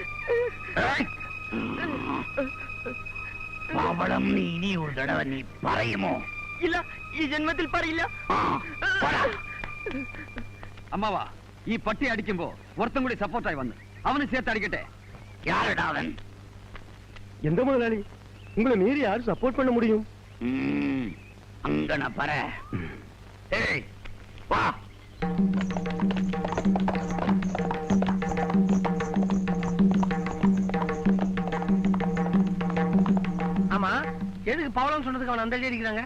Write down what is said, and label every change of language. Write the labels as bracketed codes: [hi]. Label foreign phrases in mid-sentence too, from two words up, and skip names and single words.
[ml] പാവളം നീ ഇനി ഒരു തടവ നീ പറയുമോ? ഇല്ല, ഈ ജന്മത്തിൽ പറയില്ല. അമ്മാവാ ഈ പട്ടി അടിക്കുമ്പോ ഒരുത്തം കൂടി സപ്പോർട്ടായി വന്ന് അവന് ചേർത്ത് അടിക്കട്ടെ. [ta] யாருடா அவன்? எந்த முதலாளி உங்களை மீறி யாரும் சப்போர்ட் பண்ண முடியும்? அங்கன பர. ஏய் வா. ஆமா, எதுக்கு பவளம் சொன்னதுக்கு அவன் அந்த அடிக்கிறாங்க?